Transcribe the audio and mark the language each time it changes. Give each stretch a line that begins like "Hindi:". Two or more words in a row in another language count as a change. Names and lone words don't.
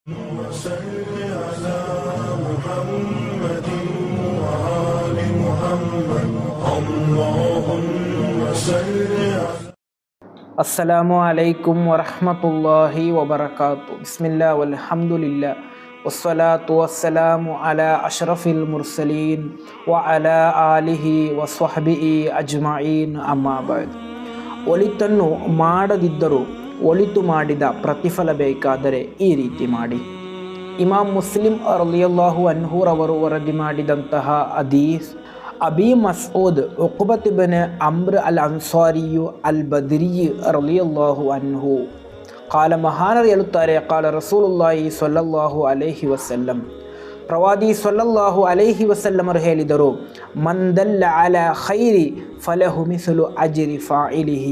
Arabic: وصل على محمد وآل محمد اللهم صل على السلام عليكم ورحمة الله وبركاته بسم الله والحمد لله والصلاة والسلام على أشرف المرسلين وعلى آله وصحبه أجمعين أما بعد.
Kannada: ಒಳಿತನ್ನು ಮಾಡದಿದ್ದರೂ ಒಳಿತು ಮಾಡಿದ ಪ್ರತಿಫಲ ಬೇಕಾದರೆ ಈ ರೀತಿ ಮಾಡಿ. ಇಮಾಮ್ ಮುಸ್ಲಿಂ
Arabic: رضي الله عنه
Kannada: ರವರು ವರದಿ ಮಾಡಿದಂತಹ ಹದೀಸ್, ಅಬಿ ಮಸ್ಊದ್ ಉಕ್ಬತ್ ಇಬ್ನ್ ಅಮ್ರ್ ಅಲ್ ಅನ್ಸಾರಿಯು ಅಲ್ ಬದ್ರಿ
Arabic: رضي الله عنه قال,
Kannada: ಮಹಾನರು ಹೇಳುತ್ತಾರೆ,
Arabic: قال رسول الله صلى الله عليه وسلم,
Kannada: ಪ್ರವಾದಿ
Arabic: صلى الله عليه وسلم
Kannada: ಹೇಳಿದರು,
Arabic: من دل على خير فله مثل أجر فاعله.